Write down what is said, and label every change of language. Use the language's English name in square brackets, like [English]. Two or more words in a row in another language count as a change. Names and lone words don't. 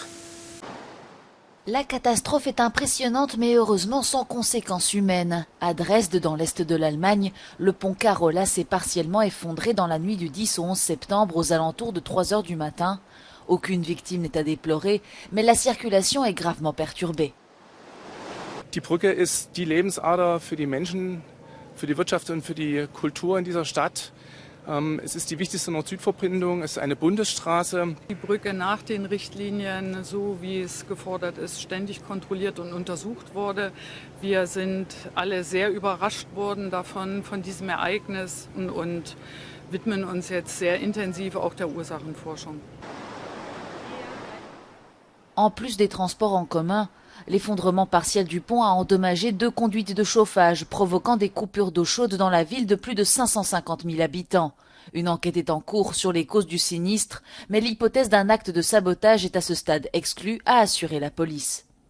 [French] La catastrophe est impressionnante mais heureusement sans conséquences humaines. À Dresde, dans l'est de l'Allemagne, le pont Carola s'est partiellement effondré dans la nuit du 10 au 11 septembre aux alentours de 3 heures du matin. Aucune victime n'est à déplorer, mais la circulation est gravement perturbée. [German] Die Brücke ist die Lebensader für die Menschen, für die Wirtschaft und für die Kultur in dieser Stadt. Es ist die wichtigste Nord-Süd-Verbindung, es ist eine Bundesstraße. Die Brücke nach den Richtlinien, so wie es gefordert ist, ständig kontrolliert und untersucht wurde. Wir sind alle sehr überrascht worden von diesem Ereignis und widmen uns jetzt sehr intensiv auch der Ursachenforschung. [French] En plus des transports en commun, l'effondrement partiel du pont a endommagé 2 conduites de chauffage, provoquant des coupures d'eau chaude dans la ville de plus de 550 000 habitants. Une enquête est en cours sur les causes du sinistre, mais l'hypothèse d'un acte de sabotage est à ce stade exclue, a assuré la police.